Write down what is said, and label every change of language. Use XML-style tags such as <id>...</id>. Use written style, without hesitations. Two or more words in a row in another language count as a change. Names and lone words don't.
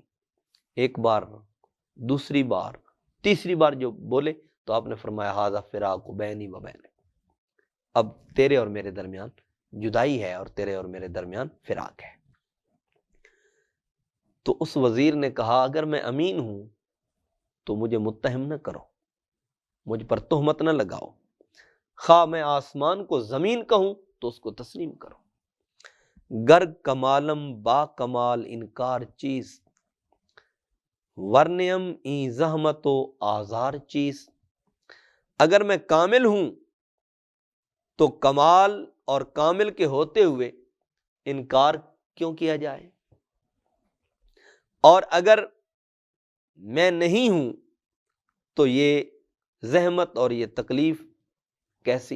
<ur>ایک بار، دوسری بار، تیسری بار جو بولے تو آپ نے فرمایا</ur> <ar>ھذا فراق بینی و بینک،</ar> <ur>اب تیرے اور میرے درمیان جدائی ہے اور تیرے اور میرے درمیان فراق ہے۔ تو اس وزیر نے کہا اگر میں امین ہوں تو مجھے متہم نہ کرو، مجھ پر تہمت نہ لگاؤ، خواہ میں آسمان کو زمین کہوں تو اس کو تسلیم کرو،</ur> <fa>گر کمالم با کمال انکار چیز، ورنیم ای زحمت و آزار چیز،</fa> <ur>اگر میں کامل ہوں تو کمال اور کامل کے ہوتے ہوئے انکار کیوں کیا جائے، اور اگر میں نہیں ہوں تو یہ زحمت اور یہ تکلیف کیسی؟</ur>